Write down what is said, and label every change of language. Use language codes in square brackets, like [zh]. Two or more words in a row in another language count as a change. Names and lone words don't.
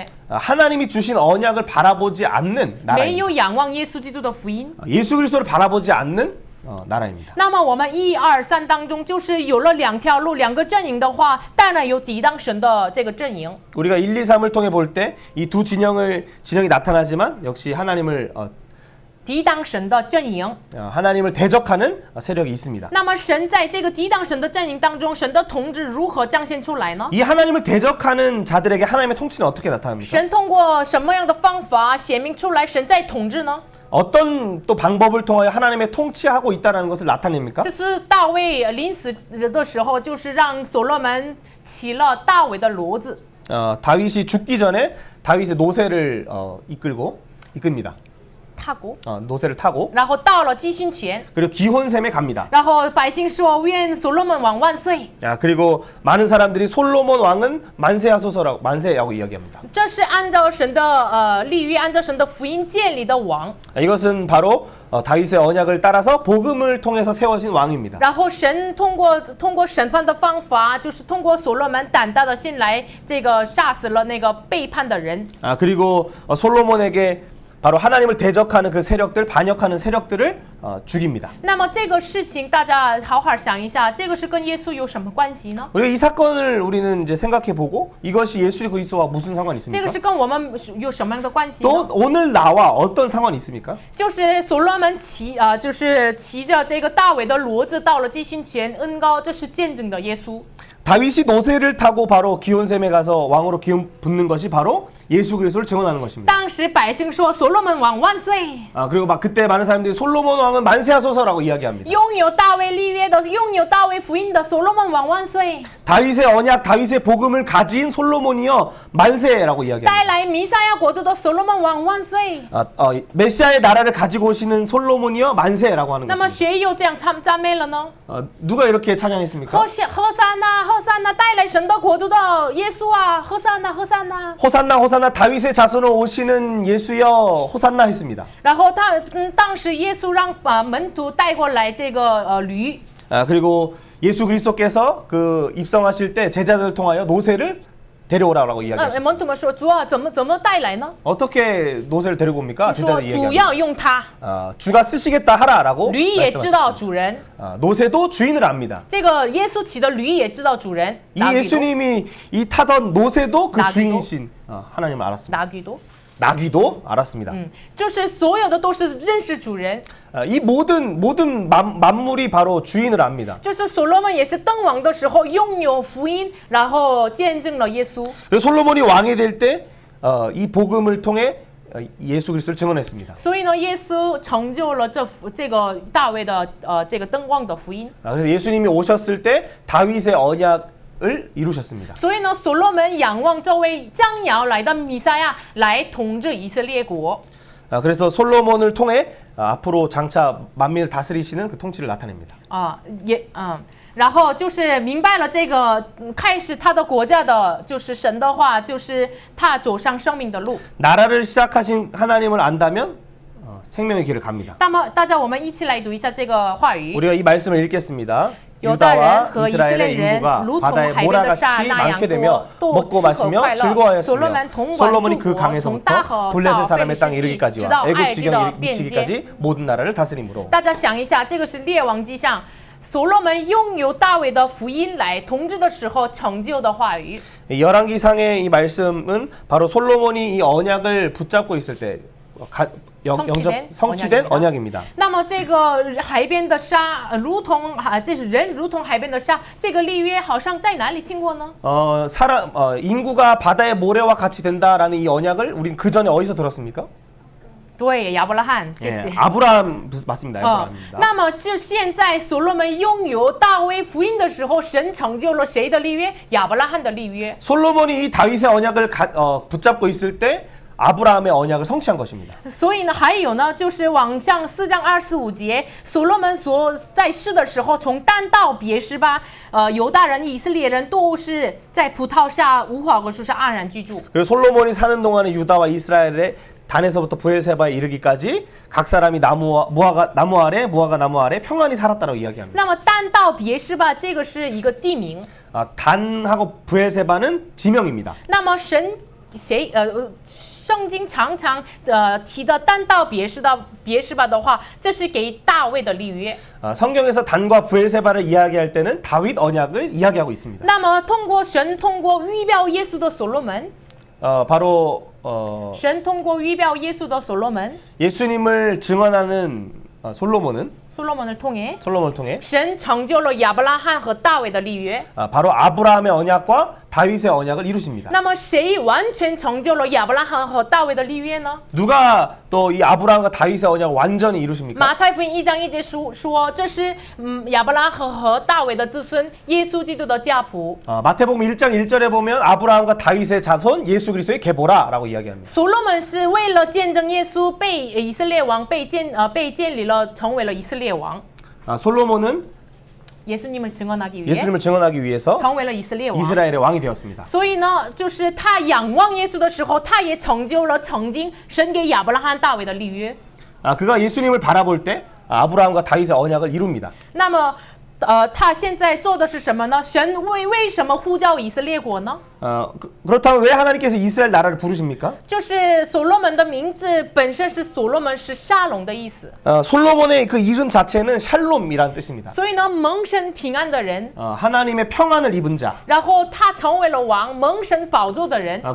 [ko] 하나님이 주신 언약을 바라보지 않는 [zh] 没 [ko] 나라입니다. [zh] 有仰望耶稣基督的福音。 [ko] 예수 그리스도를 바라보지 않는 나라입니다. [zh] 那么我们1、2、3当中，就是有了两条路，两个阵营的话，当然有抵挡神的这个阵营。 [ko] 우리가 1, 2, 3을 통해 볼 때 이 두 진영이 나타나지만 역시 하나님을 [zh] 抵挡神的阵营。 [ko] 하나님을 대적하는 세력이 있습니다. [zh] 那么神在这个抵挡神的阵营当中，神的统治如何彰显出来呢？ [ko] 이 하나님을 대적하는 자들에게 하나님의 통치는 어떻게 나타납니까? [zh] 神通过什么样的方法显明出来神在统治呢？ [ko] 어떤 또 방법을 통하여 하나님의 통치하고 있다는 것을 나타냅니까? [zh] 就是大卫临死的时候，就是让所罗门起了大卫的骡子。 [ko] 다윗이 죽기 전에 다윗의 노새를 이끕니다. 타고 노새를 타고 [zh] 然后到了基训前， [ko] 그리고 기혼샘에 갑니다. [zh] 然后百姓说愿所罗门王万岁。 [ko] 그리고 많은 사람들이 솔로몬 왕은 만세라고 이야기합니다. [zh] 这是按照神的立约，按照神的福音建立的王。 [ko] 이것은 바로 다윗의 언약을 따라서 복음을 통해서 세워진 왕입니다. [zh] 然后神通过审判的方法，就是通过所罗门胆大的心来这个杀死了那个背叛的人。 [ko] 그리고 솔로몬에게 바로 하나님을 대적하는 그 세력들, 반역하는 세력들을 죽입니다. [zh] 那么这个事情大家好好想一下，这个是跟耶稣有什么关系呢？ [ko] 우리가 이 사건을 우리는 이제 생각해 보고 이것이 예수 그리스도와 무슨 상관이 [zh] 这 [ko] 있습니까? [zh] 个是跟我们有什么样的关系 [ko] 또 [zh] 呢？ [ko] 오늘 나와 어떤 상관이 있습니까? [zh] 就是所罗门就是骑着这个大卫的骡子到了基训前恩高，这是见证的耶稣。 [ko] 다윗이 노새를 타고 바로 기온샘에 가서 왕으로 기운 붙는 것이 바로 예수 그리스도를 증언하는 것입니다. [zh] 当时百姓说：“所罗门王万岁！ [ko] 그리고 막 그때 많은 사람들이 솔로몬 왕은 만세하소서라고 이야기합니다. [zh] 拥有大卫立约的，拥有大卫福音的所罗门王万岁！ [ko] 다윗의 언약, 다윗의 복음을 가진 솔로몬이여 만세라고 이야기합니다. [zh] 带来弥赛亚国度的所罗门王万岁！ [ko] 메시아의 나라를 가지고 오시는 솔로몬이여 만세라고 하는 [zh] 那么 [ko] 것입니다. [zh] 谁又这样赞美了呢？ [ko] 누가 이렇게 찬양했습니까? [zh] 和撒那，和撒那，带来神的国度的耶稣啊！和撒那，和撒那。 [ko] 호산나 호산나 다윗의 자손으로 오시는 예수여 호산나 했습니다. [zh] 然后当时耶稣让门徒带过来这个驴， [ko] 그리고 예수 그리스도께서 그 입성하실 때 제자들을 통하여 노새를 데려오라고 이야기하셨어요. [zh] 门徒们说：“主啊，怎么带来呢？” [ko] 어떻게 노새를 데리고 옵니까? [zh] 就说 [ko] 제자들이 [zh] 主 [ko] 얘기합니다. [zh] 要用它， [ko] 주가 쓰시겠다 하라라고 [zh] 驴也知道 [ko] 말씀하셨습니다. [zh] 主人。 [ko] 노새도 주인을 압니다. 这个耶稣骑的驴也知道主人。 이 예수님이 이 타던 노새도 그 나귀도? 주인이신 하나님을 알았습니다. 나귀도， 나귀도 알았습니다. [zh] 就是所有的都是认识主人。 [ko] 이 모든 만물이 바로 주인을 압니다. [zh] 就是所罗门也是登王的时候拥有福音，然后见证了耶稣。 [ko] 그래서 솔로몬이 왕이 될 때 이 복음을 통해 예수 그리스도를 증언했습니다. [zh] 所以呢，耶稣成就了这个大卫的这个登王的福音。 [ko] 그래서 예수님이 오셨을 때 다윗의 언약을 이루셨습니다. [zh] 所以呢，所罗门仰望这位将要来的弥赛亚来统治以色列国。 [ko] 그래서 솔로몬을 통해 앞으로 장차 만민을 다스리시는 그 통치를 나타냅니다. [zh] 然后就是明白了这个开始他的国家的，就是神的话，就是他走上生命的路。 [ko] 나라를 시작하신 하나님을 안다면 생명의 길을 갑니다. [zh] 那么大家我们一起来读一下这个话语。 [ko] 우리가 이 말씀을 읽겠습니다. [zh] 犹大人 [ko] 유다와 [zh] 和以色列 [ko] 이스라엘의 [zh] 人 [ko] 인구가 [zh] 如同 [ko] 바다의 [zh] 海边的沙 [ko] 모라같이 [zh] 那样 [ko] 많게 되며 [zh] 多，都 [ko] 먹고 [zh] 吃喝 [ko] 마시며 [zh] 快乐。所罗 [ko] 즐거워하였으며 [zh] 门统管 [ko] 솔로몬이 [zh] 诸 [ko] 그 [zh] 国，从 [ko] 강에서부터 [zh] 大河 [ko] 블레셋 [zh] 到贝 [ko] 사람의 [zh] 利 [ko] 땅 [zh] 士地， [ko] 이르기까지와 [zh] 直到埃 [ko] 애굽 [zh] 及 [ko] 지경 [zh] 的边界。 [ko] 미치기까지 모든 나라를 다스림으로. [zh] 大家想一下，这个是列王记上，所罗门拥有大卫的福音来统治的时候成就的话语。 [ko] 열왕기상의 이 말씀은 바로 솔로몬이 이 언약을 붙잡고 있을 때 성취된 언약입니다. [zh] 那么这个海边的沙，如同这是人如同海边的沙，这个立约好像在哪里听过呢？ [ko] 인구가 바다의 모래와 같이 된다라는 이 언약을 우린 그 전에 어디서 들었습니까? [zh] 对，亚伯拉罕，谢谢。 [ko] 아브라함 맞습니다. 아브라함입니다. [zh] 那么就现在所罗门拥有大卫福音的时候，神成就了谁的立约？亚伯拉罕的立约。 [ko] 솔로몬이 이 다윗의 언약을 붙잡고 있을 때 아브라함의 언약을 성취한 것입니다. [zh] 所以呢，还有呢，就是往上4章25节，所罗门在世的时候，从但到别是巴，犹大人、以色列人都是在葡萄下、无花果树下安然居住。 [ko] 그리고 솔로몬이 사는 동안에 유다와 이스라엘의 단에서부터 부엘세바에 이르기까지 각 사람이 무화과 나무 아래 평안히 살았다고 이야기합니다. [zh] 那么但到别是巴，这个是一个地名。 [ko] 단하고 부엘세바는 지명입니다. [zh] 那么圣经常常提的但到别是巴的话，这是给大卫的立约。 [ko] 성경에서 단과 부엘세바를 이야기할 때는 다윗 언약을 이야기하고 있습니다. [zh] 那么通过预表耶稣的所罗门， [ko] 바로 [zh] 神通过预表耶稣的所罗门， [ko] 예수님을 증언하는 솔로몬을 통해 통해 [zh] 神成就了亚伯拉罕和大卫的立约。 [ko] 바로 아브라함의 언약과 다윗의 언약을 이루십니다. [zh] 那么谁完全成就了亚伯拉罕和大卫的立约呢？ [ko] 누가 또 이 아브라함과 다윗의 언약을 완전히 이루십니까? [zh] 马太福音1章1节说，这是亚伯拉罕和大卫的子孙，耶稣基督的家谱。 [ko] 마태복음 1장 1절에 보면 아브라함과 다윗의 자손 예수 그리스도의 계보라라고 이야기합니다. [zh] 所罗门是为了见证耶稣被以色列王被建立了，成为了以色列王。 [ko] 솔로몬은 예수님을 증언하기 위해 ， [zh] 成为了以色列王。 [ko] 이스라엘의 왕이 되었습니다. [zh] 所以呢，就是他仰望耶稣的时候，他也成就了曾经神给亚伯拉罕、大卫的立约。 [ko] 그가 예수님을 바라볼 때 아브라함과 다윗의 언약을 이룹니다. [zh] 那么，他现在做的是什么呢？神为什么呼叫以色列国呢？ [ko] 그렇다면 왜 하나님께서 이스라엘 나라를 부르십니까? [zh] 就是所罗门的名字本身是所罗门是沙龙的意思， [ko] 솔로몬의 그 이름 자체는 샬롬이라는 뜻입니다. [zh] 所以呢，蒙神平安的人， [ko] 하나님의 평안을 입은 자. [zh] 然后他成为了王，蒙神宝座的人。